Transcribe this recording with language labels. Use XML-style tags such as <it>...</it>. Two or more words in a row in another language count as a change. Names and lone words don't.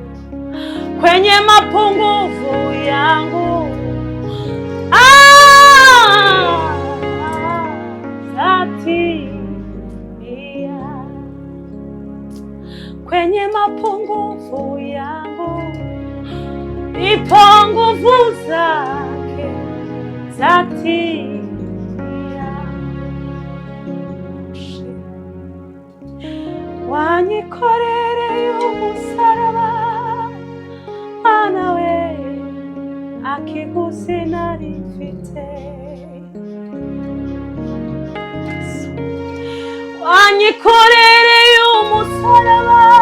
<sw>Kwenye mapungufu yangu zatimia. Kwenye mapungufu yangu ipo nguvu zake zatimia.</sw> <rn>Wanyikorereye umusaraba Mana we akiguzi nari mfite wanyikorereye umusaraba</rn>